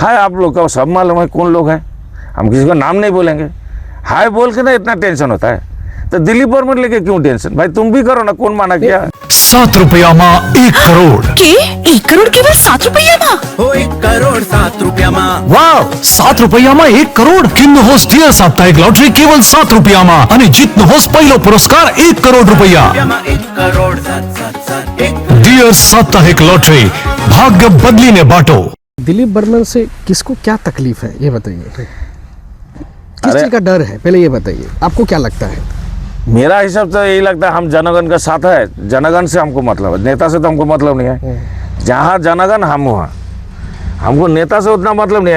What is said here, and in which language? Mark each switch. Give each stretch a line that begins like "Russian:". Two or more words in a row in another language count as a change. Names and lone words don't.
Hindi: हाय आप लोग का सब मालूम है कौन लोग हैं, हम किसी को नाम नहीं बोलेंगे। हाय बोल के ना इतना टेंशन होता है, तो दिलीप वर्मन लेके क्यों टेंशन? भाई तुम भी करो ना, कौन माना क्या?
Nepali: 7 रुपया मा 1 करोड़। के 1 करोड़ केवल 7 रुपया मा? हो 1 करोड़ 7 रुपया मा। वाव, 7 रुपया मा 1 करोड़ किन्नुहोस् थिए साप्ताहिक लॉटरी केवल 7 रुपया मा अनि जित्नुहोस् पहिलो पुरस्कार 1 करोड़ रुपया। 1 करोड़ 7 डियर साप्ताहिक लॉटरी, भाग्य बदलिने बाटो।
Hindi: दिलीप बर्मन से किसको क्या तकलीफ है ये बताइए, किस चीज का डर है पहले ये बताइए, आपको क्या लगता है? मेरा हिसाब से यही लगता है हम जनगण का साथ है, जनगण से हमको मतलब है, नेता से तो हमको मतलब नहीं है। जहाँ जनगण हम वहाँ, हमको नेता से उतना मतलब नहीं है।